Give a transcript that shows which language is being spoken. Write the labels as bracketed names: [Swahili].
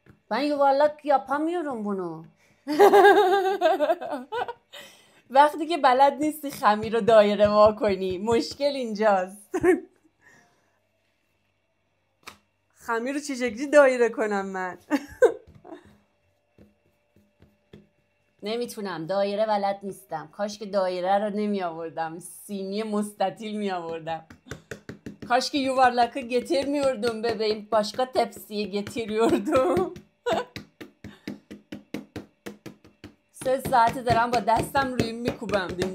[Turkish] Ben yuvarlak yapamıyorum bunu. [Persian] وقتی که بلد نیستی خمیر رو دایره وا کنی مشکل اینجاست. خمیر رو چه شکلی دایره کنم من؟ نمیتونم، دایره بلد نیستم. کاش که دایره رو نمی آوردم، سینی مستطیل می آوردم. کاش که [Turkish] yuvarlakı getirmiyordum bebeğim, başka tepsiye getiriyordum. 3 saati [Persian] دارم با دستم روی میکوبم.